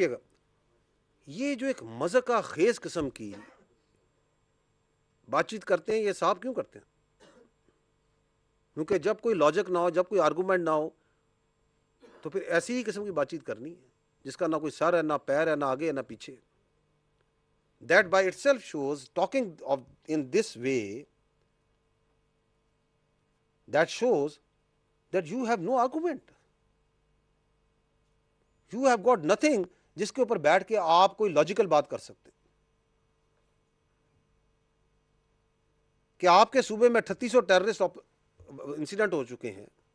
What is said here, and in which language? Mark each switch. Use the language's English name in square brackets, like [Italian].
[Urdu] رکیے گا، یہ جو ایک مذاقہ خیز قسم کی بات چیت کرتے ہیں، یہ صاحب کیوں کرتے ہیں؟ کیونکہ جب کوئی لاجک نہ ہو، جب کوئی آرگومنٹ نہ ہو، تو پھر ایسی ہی قسم کی بات چیت کرنی ہے جس کا نہ کوئی سر ہے، نہ پیر ہے، نہ آگے ہے، نہ پیچھے. [English] That by itself shows, talking of in this way, that shows that you have no argument. You have got nothing [Urdu] جس کے اوپر بیٹھ کے آپ کوئی لاجیکل بات کر سکتے. کہ آپ کے صوبے میں 3800 ٹیررسٹ انسیڈنٹ ہو چکے ہیں.